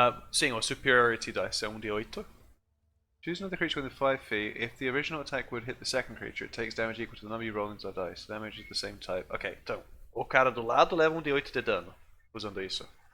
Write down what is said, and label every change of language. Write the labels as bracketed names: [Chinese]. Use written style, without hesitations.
[Portuguese] Sim, o superiority dice é um D8. [English] Choose another creature within 5 feet. If the original attack would hit the second creature, it takes damage equal to the number you roll into the dice. Damage is the same type. Ok, então. [Portuguese] O cara do lado leva um D8 de dano usando isso.